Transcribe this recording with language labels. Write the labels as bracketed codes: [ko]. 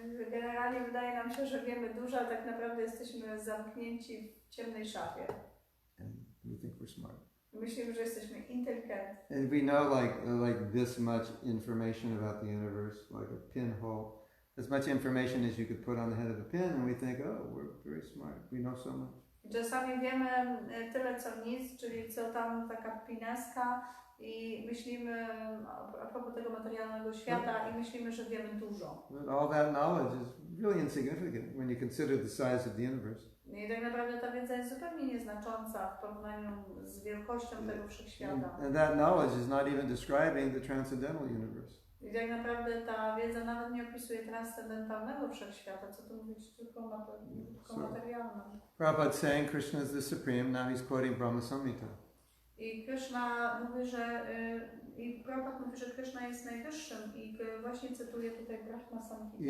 [pl] Generalnie wydaje nam się, że wiemy dużo, a tak naprawdę jesteśmy zamknięci w ciemnej szafie. [en] And we think we're smart. [pl] Myślimy, że jesteśmy inteligentni. [en] And we know like this much information about the universe, like a pinhole. As much information as you could put on the head of a pin, and we think, oh, we're very smart. We know so much. [pl] Czasami wiemy tyle co nic, czyli co tam taka pineska i myślimy a propos tego materialnego świata i myślimy, że wiemy dużo. [en] But all that knowledge is really insignificant when you consider the size of the universe. [pl] I tak naprawdę ta wiedza jest zupełnie nieznacząca w porównaniu z wielkością tego wszechświata. [en] And that knowledge is not even describing the transcendental universe. [pl] I tak naprawdę ta wiedza nawet nie opisuje transcendentalnego wszechświata, co tu mówić tylko materialnym. [en] Prabhupada saying Krishna is the supreme, now he's quoting Brahma Samhita. [pl] I Krishna mówi, że i Prabhupada mówi, że Krishna jest najwyższym i właśnie cytuje tutaj Brahma Samhita.